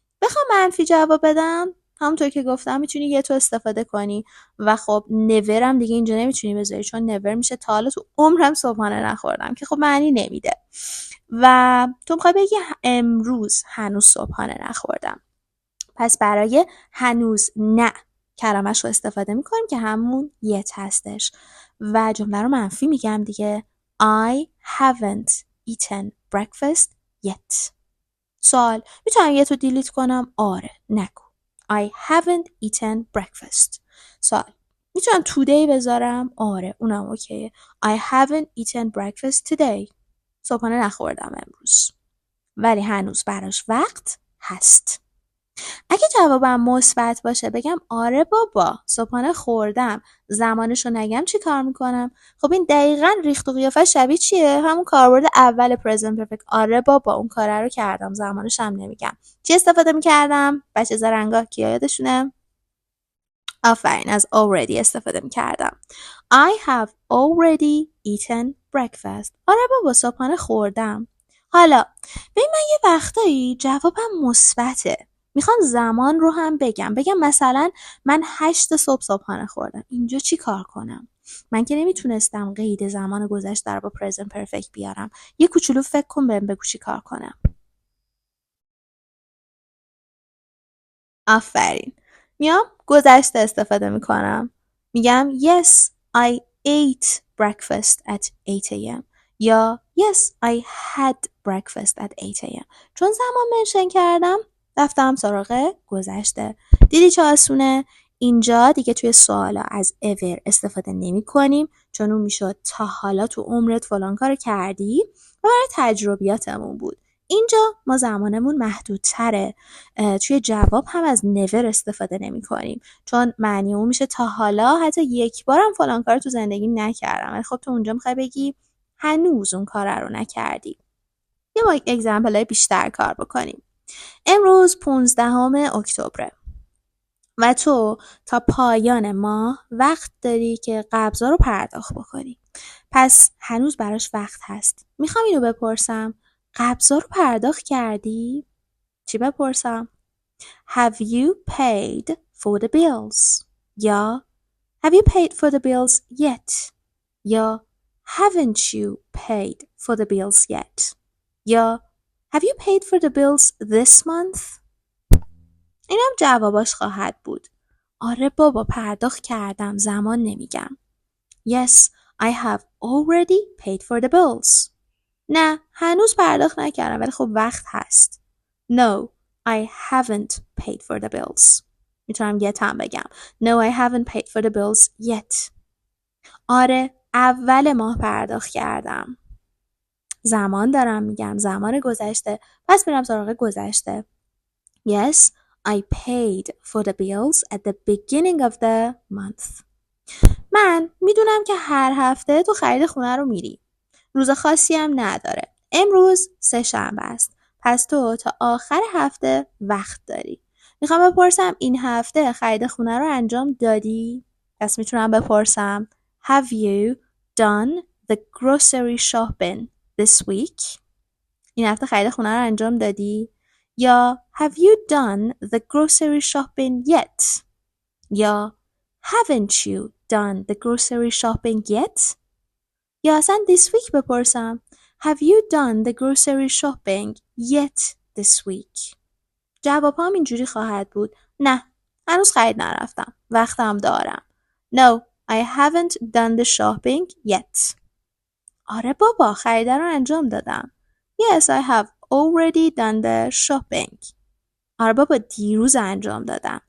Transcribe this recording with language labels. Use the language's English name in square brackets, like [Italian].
[Persian] بخوام منفی جواب بدم همونطور که گفتم میتونی یه تو استفاده کنی و خب never هم دیگه اینجا نمیتونی بذاری چون never میشه تا حالا تو عمرم صبحانه نخوردم که خب معنی نمیده و تو میخوای بگی امروز هنوز صبحانه نخوردم. پس برای هنوز نه کلمش رو استفاده میکنیم که همون yet هستش و جمله رو منفی میگم دیگه. [English] I haven't eaten breakfast yet. [Persian] سوال، میتونم یه تو دیلیت کنم؟ آره، نگو. [English] I haven't eaten breakfast. [Persian] سوال، میتونم today بذارم؟ آره، اونم اوکیه. [English] I haven't eaten breakfast today. [Persian] صبحانه نخوردم امروز ولی هنوز براش وقت هست. اگه جوابم مثبت باشه بگم آره بابا صبحانه خوردم، زمانشو نگم چی کار میکنم؟ خب این دقیقاً ریخت و قیافه شبیه چیه؟ همون کاربرد اول پرزنت پرفکت. آره بابا اون کاره رو کردم، زمانش هم نمیگم. چی استفاده میکردم؟ بچه زرنگا کیا یادشونه؟ آفرین، از already استفاده میکردم. [English] I have already eaten breakfast. [Persian] آره بابا صبحانه خوردم. حالا ببین من یه وقتایی جوابم مثبته، میخوام زمان رو هم بگم مثلا من 8 صبح صبحانه خوردم. اینجا چی کار کنم؟ من که نمیتونستم قید زمان گذشته رو با پرزنت پرفکت بیارم. یه کوچولو فکر کن بهم بگو چی کار کنم. آفرین، میام گذشته استفاده میکنم، میگم [English] yes I ate breakfast at 8 a.m. [Persian] یا [English] yes I had breakfast at 8 a.m. [Persian] چون زمان منشن کردم رفتم سراغ گذشته. دیدی چه آسونه؟ اینجا دیگه توی سوالا از ever استفاده نمی کنیم چون اون میشد تا حالا تو عمرت فلان کار کردی و برای تجربیاتمون بود. اینجا ما زمانمون محدودتره. توی جواب هم از never استفاده نمی کنیم چون معنی اون میشه تا حالا حتی یک بارم فلان کار تو زندگی نکردم. ولی خب تو اونجا میخوای بگی هنوز اون کار رو نکردی. یه ما اگزمپل های بیشتر کار بکنیم. امروز 15 اکتبر و تو تا پایان ماه وقت داری که قبضا رو پرداخت بکنی. پس هنوز براش وقت هست. میخوام اینو بپرسم، قبضا رو پرداخت کردی؟ چی بپرسم؟ [English] Have you paid for the bills? [Persian] یا [English] Have you paid for the bills yet? یا Haven't you paid for the bills yet? یا Have you paid for the bills this month? [Persian] این هم جواباش خواهد بود. آره بابا پرداخت کردم، زمان نمیگم. [English] Yes, I have already paid for the bills. [Persian] نه هنوز پرداخت نکردم ولی خب وقت هست. [English] No, I haven't paid for the bills. [Persian] میتونم yet هم بگم. [English] No, I haven't paid for the bills yet. [Persian] آره اول ماه پرداخت کردم. زمان دارم میگم، زمان گذشته. پس میرم سراغ گذشته. [English] Yes, I paid for the bills at the beginning of the month. [Persian] من میدونم که هر هفته تو خرید خونه رو میری. روز خاصی هم نداره. امروز سه‌شنبه است. پس تو تا آخر هفته وقت داری. میخوام بپرسم این هفته خرید خونه رو انجام دادی؟ پس میتونم بپرسم [English] Have you done the grocery shopping this week? [Persian] این هفته خرید خونه رو انجام دادی؟ یا [English] Have you done the grocery shopping yet? [Persian] یا [English] Haven't you done the grocery shopping yet? [Persian] یا اصلا [English] this week [Persian] بپرسم [English] Have you done the grocery shopping yet this week? [Persian] جواب هم اینجوری خواهد بود نه هنوز خرید نرفتم وقتم دارم. [English] No, I haven't done the shopping yet. [Persian] آره بابا خرید رو انجام دادم. [English] Yes, I have already done the shopping. [Persian] آره بابا دیروز انجام دادم.